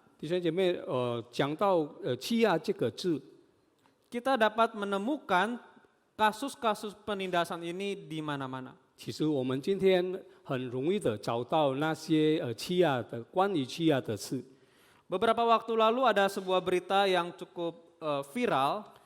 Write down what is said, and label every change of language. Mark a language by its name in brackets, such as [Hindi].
[Chinese] 弟兄姐妹，讲到欺压这个字， [Indonesian] kita dapat menemukan kasus-kasus penindasan ini di mana-mana. [Chinese] 其实我们今天很容易的找到那些欺压的关于欺压的事。 [Indonesian] Beberapa waktu lalu ada sebuah berita yang cukup viral.